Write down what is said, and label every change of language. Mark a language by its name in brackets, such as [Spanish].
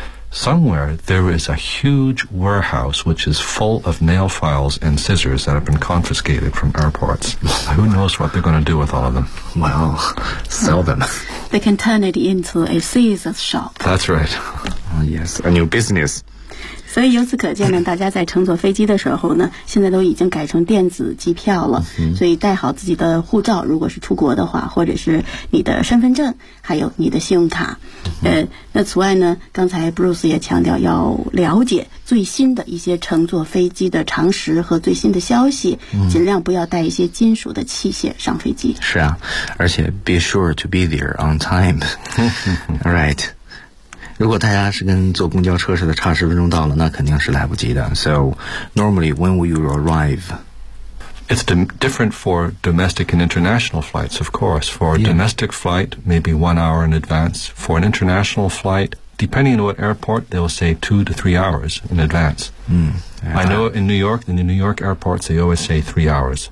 [English] Somewhere, there is a huge warehouse which is full of nail files and scissors that have been confiscated from airports. Who knows what they're going to do with all of them? Well, sell them. They can turn it into a scissors shop. That's right. Yes, a new business. [Chinese] 所以由此可见呢，大家在乘坐飞机的时候呢，现在都已经改成电子机票了。所以带好自己的护照，如果是出国的话，或者是你的身份证，还有你的信用卡。那此外呢，刚才 Bruce 也强调要了解最新的一些乘坐飞机的常识和最新的消息，尽量不要带一些金属的器械上飞机。是啊，而且 [English] be sure to be there on time. All right. [Chinese] 如果大家是跟坐公交车似的差十分钟到了，那肯定是来不及的。 [English] So normally when will you arrive? It's different for domestic and international flights, of course. For a domestic flight, maybe 1 hour in advance. For an international flight, depending on what airport, they will say 2 to 3 hours in advance. I know in New York, in the New York airports, they always say 3 hours.